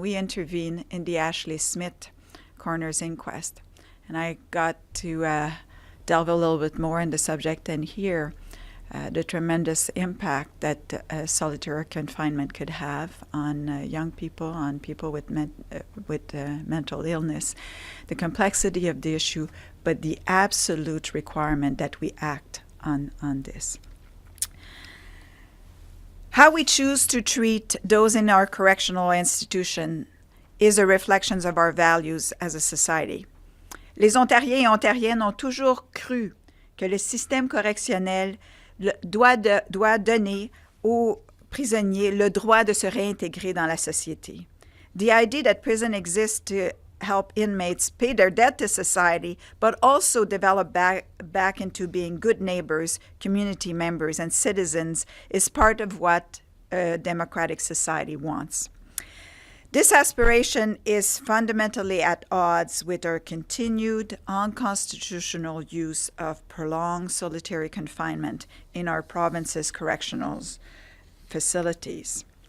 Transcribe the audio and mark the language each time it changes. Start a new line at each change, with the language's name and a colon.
English: We intervened in the Ashley Smith coroner's inquest, and I got to delve a little bit more in the subject and hear the tremendous impact that solitary confinement could have on young people, on people with mental illness, the complexity of the issue, but the absolute requirement that we act on this. How we choose to treat those in our correctional institution is a reflection of our values as a society.
French: Les Ontariens et Ontariennes ont toujours cru que le système correctionnel doit donner aux prisonniers le droit de se réintégrer dans la société.
English: The idea that prison exists to help inmates pay their debt to society, but also develop back into being good neighbors, community members, and citizens is part of what a democratic society wants. This aspiration is fundamentally at odds with our continued unconstitutional use of prolonged solitary confinement in our province's correctional facilities.